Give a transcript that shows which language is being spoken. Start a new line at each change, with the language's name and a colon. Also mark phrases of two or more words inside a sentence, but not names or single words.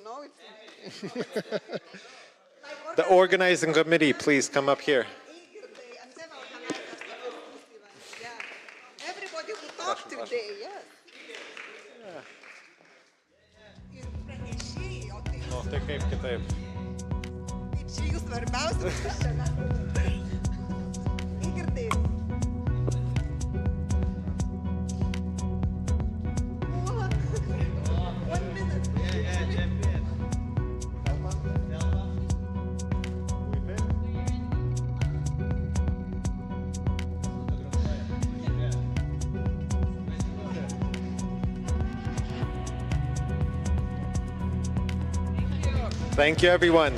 English: The organizing committee, please come up here. Everybody who talked today, yes. No,
Lithuanian: tai kaip kitaip. Čia jūs svarbiausia.
English: Thank you, everyone.